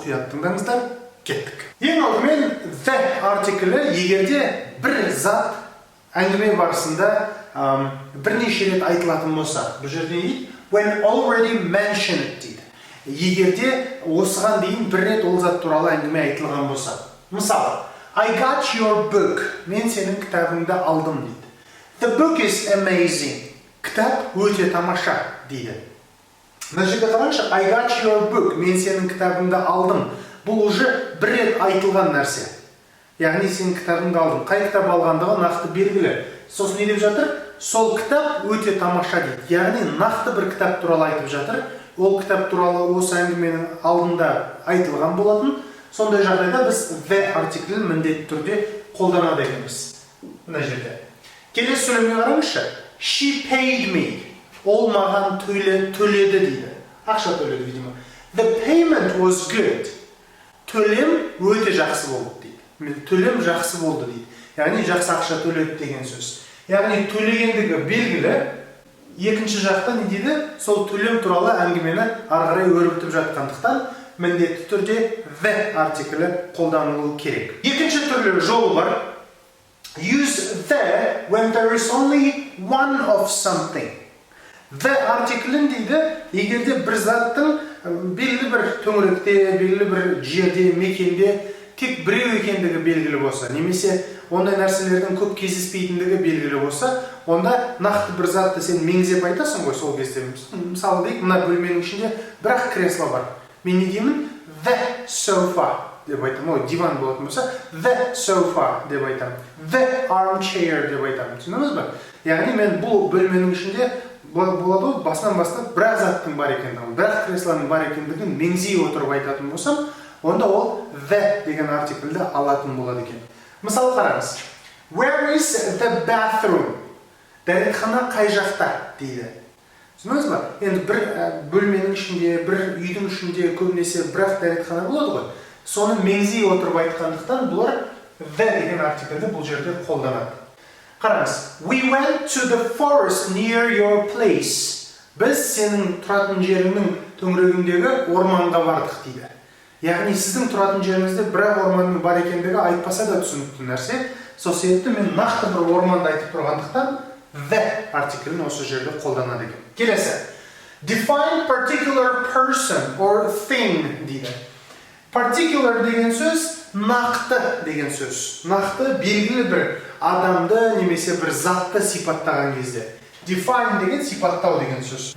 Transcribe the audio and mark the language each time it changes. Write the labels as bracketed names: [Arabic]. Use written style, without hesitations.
[Kazakh] Мұқият тыңдаңыздар, кеттік. Ең алдымен the артиклі егерде бір зат әңгіме барысында бірнеше рет айтылатын болса, бұл жерде дейді [English] when already mentioned [Kazakh] дейді. Егерде осыған дейін бір рет ол зат туралы әңгіме айтылған болса. [English] Мысалы, I got your book. [Kazakh] Мен сенің кітабыңды алдым дейді. [English] The book is amazing. [Kazakh] Кітап өте тамаша дейді. Мына жерде қараңызшы, [English] I got your book. [Kazakh] Мен сенің кітабыңды алдым. Бұл уже бір рет айтылған нәрсе. Яғни сенің кітабыңды алдым. Қай кітап алғандығы нақты белгілі. Сосын не деп жатыр? Сол кітап өте тамаша дейді. Яғни нақты бір кітап туралы айтып жатыр. Ол кітап туралы осы әңгіменің алдында айтылған болатын. Сондай жағдайда біз the артиклін міндетті түрде қолданады екенбіз. Мына жерде. Келесі сөйлемге қараңызшы. [English] She paid me. [Kazakh] Ол маған төледі дейді. Ақша төледі, видимо. [English] The payment was good. [Kazakh] Төлем өте жақсы болды дейді. Төлем жақсы болды дейді. Яғни жақсы ақша төледі деген сөз. Яғни төлегендігі белгілі. Екінші жақта не дейді? Сол төлем туралы әңгімені ары қарай өрбітіп жатқандықтан міндетті түрде the артиклі қолданылуы керек. Екінші түрлі жолы бар. [English] Use the when there is only one of something. [Kazakh] The артиклін дейді, егерде бір заттың белгілі бір төңіректе, белгілі бір жерде, мекенде тек біреу екендігі белгілі болса, немесе ондай нәрселердің көп кездеспейтіндігі белгілі болса, онда нақты бір затты сен меңзеп айтасың ғой сол кезде. Мысалы дейік, мына бөлменің ішінде бір-ақ кресло бар. Мен не деймін? The sofa деп айтамын. Ой, диван болатын болса, the sofa деп айтамын. The armchair деп айтамын. Түсіндіңіз бе? Яғни мен бұл бөлменің ішінде болады басынан бастап бір заттың бар екендігін, бір креслоның бар екендігін меңзей отырып айтатын болсам, онда ол the деген артиклді алатын болады екен. Мысалы қараңыз. [English] Where is the bathroom? [Kazakh] Дәретхана қай жақта дейді. Түсіндіңіз бе? Енді бір бөлменің ішінде, бір үйдің ішінде көбінесе бір-ақ дәретхана болады ғой. Соны меңзей отырып айтқандықтан бұлар the деген артиклді бұл жерде қолданады. Қараңыз. [English] We went to the forest near your place. [Kazakh] Біз сенің тұратын жеріңнің төңірегіндегі орманға бардық дейді. Яғни сіздің тұратын жеріңізде бір-ақ орманның бар екендігі айтпаса да түсінікті нәрсе. Сол себепті мен нақты бір орманды айтып тұрғандықтан the артиклін осы жерде қолданады екен. Келесі. [English] Define particular person or thing дейді. [Kazakh] Particular деген сөз нақты деген сөз. Нақты белгілі бір адамды немесе бір затты сипаттаған кезде. Define деген сипаттау деген сөз.